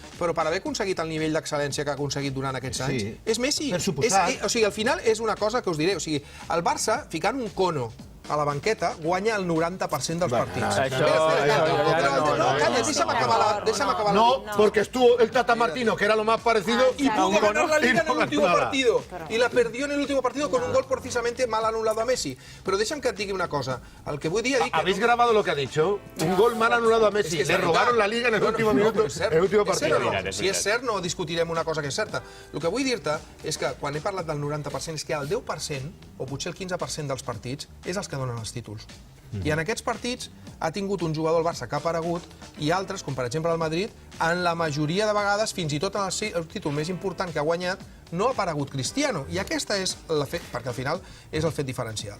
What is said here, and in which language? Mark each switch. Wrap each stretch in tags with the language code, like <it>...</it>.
<ca>Però per haver aconseguit el nivell d'excel·lència que ha aconseguit durant aquests anys, és Messi. Per suposat. O sigui, al final és una cosa que us diré. O sigui, el Barça, ficant un cono a la banqueta, guanya el 90% dels partits. Deixa'm acabar.</ca> <es>No, porque estuvo el Tata Martino, que era lo más parecido, y pudo ganar la Liga en el último partido. Y la perdió en el último partido con un gol precisamente mal anulado a Messi.</es> <ca>Pero deixa'm que et digui una cosa. El que vull dir...</ca> <es>¿Habéis grabado lo que ha dicho? Un gol mal anulado a Messi. Le robaron la Liga en el último minuto, en el último partido.</es> <ca>Si és cert, no discutirem una cosa que és certa. El que vull dir-te és que quan he parlat del 90% és que el 10% o potser el 15% dels partits és els que donen els títols. I en aquests partits ha tingut un jugador al Barça que ha aparegut i altres, com per exemple el Madrid, en la majoria de vegades, fins i tot en el títol més important que ha guanyat, no ha aparegut Cristiano. I aquesta és el fet, perquè al final és el fet diferencial.</ca>